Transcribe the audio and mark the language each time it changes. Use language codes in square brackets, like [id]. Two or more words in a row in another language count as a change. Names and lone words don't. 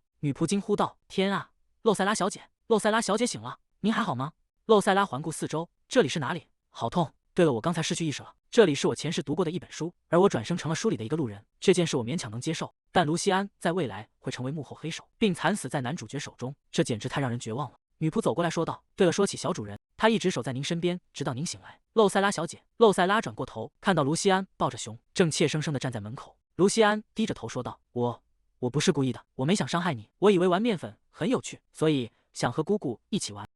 [zh] 女僕驚呼道：“天啊，露塞拉小姐，露塞拉小姐醒了，您還好嗎？” 露塞拉環顧四周，這裡是哪裡？好痛！對了，我剛才失去意識了。這裡是我前世讀過的一本書，而我轉生成了書裡的一個路人。這件事我勉強能接受，但盧西安在未來會成為幕後黑手，並慘死在男主角手中，這簡直太讓人絕望了。女僕走過來說道：“對了，說起小主人， 他一直守在您身邊，直到您醒來。露塞拉小姐。露塞拉轉過頭，看到盧西安抱着熊，正怯生生地站在門口。盧西安低着頭說道：“我不是故意的，我沒想傷害你，我以為玩面粉很有趣，所以想和姑姑一起玩。